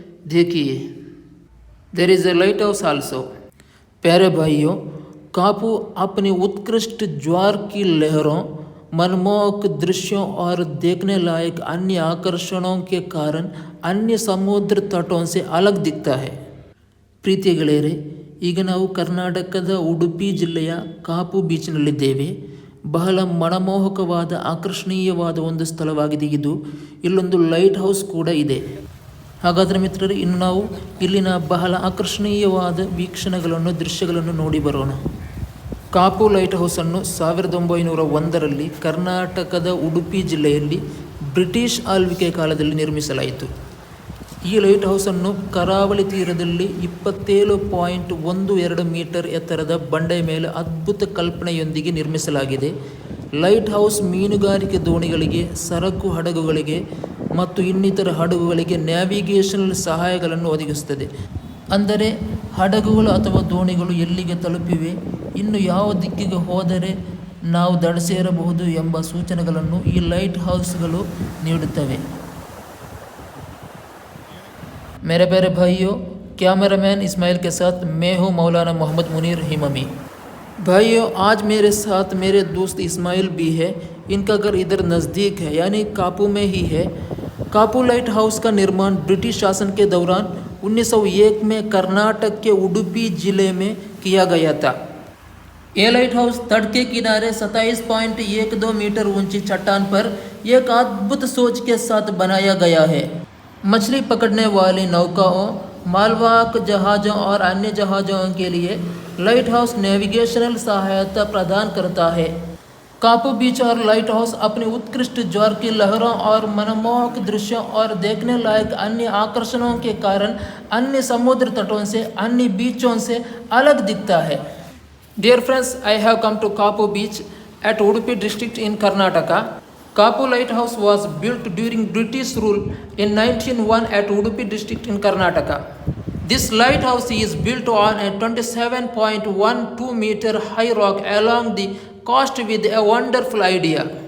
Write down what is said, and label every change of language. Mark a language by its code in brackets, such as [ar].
[hi] देखिए, [en] There is a lighthouse also. [hi] प्यारे भाइयों, कापू अपनी उत्कृष्ट ज्वार की लहरों, मनमोहक दृश्यों और देखने लायक अन्य आकर्षणों के कारण अन्य समुद्र तटों से अलग दिखता है। [kn] ಪ್ರೀತಿಯ ಗೆಳೆಯರೇ, ಈಗ ನಾವು ಕರ್ನಾಟಕದ ಉಡುಪಿ ಜಿಲ್ಲೆಯ ಕಾಪು ಬೀಚ್ನಲ್ಲಿದ್ದೇವೆ. ಬಹಳ ಮನಮೋಹಕವಾದ ಆಕರ್ಷಣೀಯವಾದ ಒಂದು ಸ್ಥಳವಾಗಿದೆ ಇದು. ಇಲ್ಲೊಂದು ಲೈಟ್ ಹೌಸ್ ಕೂಡ ಇದೆ. ಹಾಗಾದರೆ ಮಿತ್ರರೇ, ಇನ್ನು ನಾವು ಇಲ್ಲಿನ ಬಹಳ ಆಕರ್ಷಣೀಯವಾದ ವೀಕ್ಷಣೆಗಳನ್ನು ದೃಶ್ಯಗಳನ್ನು ನೋಡಿ ಬರೋಣ. ಕಾಪು ಲೈಟ್ ಹೌಸನ್ನು 1901ರಲ್ಲಿ ಕರ್ನಾಟಕದ ಉಡುಪಿ ಜಿಲ್ಲೆಯಲ್ಲಿ ಬ್ರಿಟಿಷ್ ಆಳ್ವಿಕೆ ಕಾಲದಲ್ಲಿ ನಿರ್ಮಿಸಲಾಯಿತು. ಈ ಲೈಟ್ ಹೌಸನ್ನು ಕರಾವಳಿ ತೀರದಲ್ಲಿ 27.12 ಮೀಟರ್ ಎತ್ತರದ ಬಂಡೆಯ ಮೇಲೆ ಅದ್ಭುತ ಕಲ್ಪನೆಯೊಂದಿಗೆ ನಿರ್ಮಿಸಲಾಗಿದೆ. ಲೈಟ್ ಹೌಸ್ ಮೀನುಗಾರಿಕೆ ದೋಣಿಗಳಿಗೆ, ಸರಕು ಹಡಗುಗಳಿಗೆ ಮತ್ತು ಇನ್ನಿತರ ಹಡಗುಗಳಿಗೆ ನ್ಯಾವಿಗೇಷನಲ್ ಸಹಾಯಗಳನ್ನು ಒದಗಿಸುತ್ತದೆ. ಅಂದರೆ ಹಡಗುಗಳು ಅಥವಾ ದೋಣಿಗಳು ಎಲ್ಲಿಗೆ ತಲುಪಿವೆ, ಇನ್ನು ಯಾವ ದಿಕ್ಕಿಗೆ ಹೋದರೆ ನಾವು ದಡ ಸೇರಬಹುದು ಎಂಬ ಸೂಚನೆಗಳನ್ನು ಈ ಲೈಟ್ ಹೌಸ್ಗಳು ನೀಡುತ್ತವೆ. [hi] मेरे प्यारे भाइयों, कैमरामैन इस्माइल के साथ मैं हूँ मौलाना मोहम्मद मुनीर हिममी। भाइयों, आज मेरे साथ मेरे दोस्त इस्माइल भी है। इनका घर इधर नज़दीक है, यानी कापू में ही है। कापू लाइट हाउस का निर्माण ब्रिटिश शासन के दौरान 1901 में कर्नाटक के उडुपी ज़िले में किया गया था। ये लाइट हाउस तट के किनारे 27.12 मीटर ऊंची चट्टान पर एक अद्भुत सोच के साथ बनाया गया है। मछली पकड़ने वाली नौकाओं, मालवाहक जहाज़ों और अन्य जहाज़ों के लिए लाइट हाउस नेविगेशनल सहायता प्रदान करता है। कापू बीच और लाइट हाउस अपनी उत्कृष्ट ज्वार की लहरों और मनमोहक दृश्यों और देखने लायक अन्य आकर्षणों के कारण अन्य समुद्र तटों से, अन्य बीचों से अलग दिखता है. [en] Dear friends, I have come to Kapu beach at Udupi district in Karnataka. Kapu lighthouse was built during British rule in 1901 at Udupi district in Karnataka. This lighthouse is built on a 27.12 meter high rock along the coast with a wonderful idea.